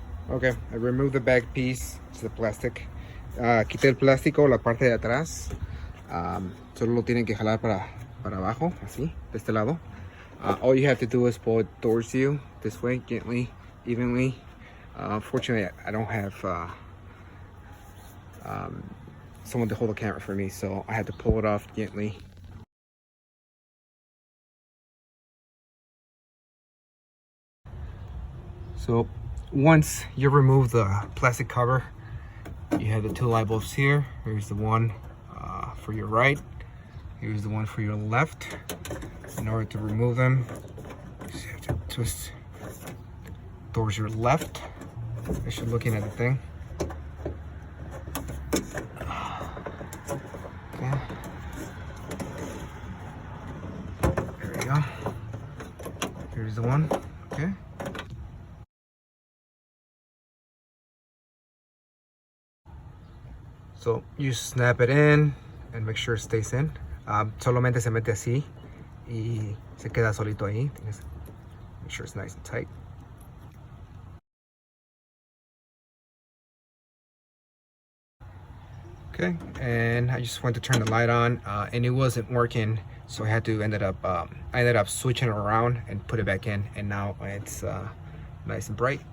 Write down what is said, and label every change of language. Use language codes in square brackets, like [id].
[en] Ok, I removed the back piece. It's the plastic. [es] Quité el plástico, la parte de atrás. Solo lo tienen que jalar para abajo, así, de este lado. [en] All you have to do is pull it towards you this way, gently, evenly. Fortunately, I don't have someone to hold the camera for me, so I had to pull it off gently. So once you remove the plastic cover, you have the 2 light bulbs here. Here's the one for your right. Here's the one for your left. In order to remove them, you just have to twist towards your left as you're looking at the thing. Okay. There we go. Here's the one. Okay. So you snap it in and make sure it stays in. [es] Solamente se mete así y se queda solito ahí. [en] Make sure it's nice and tight. Okay, and I just went to turn the light on, and it wasn't working, so I had to ended up switching it around and put it back in, and now it's nice and bright.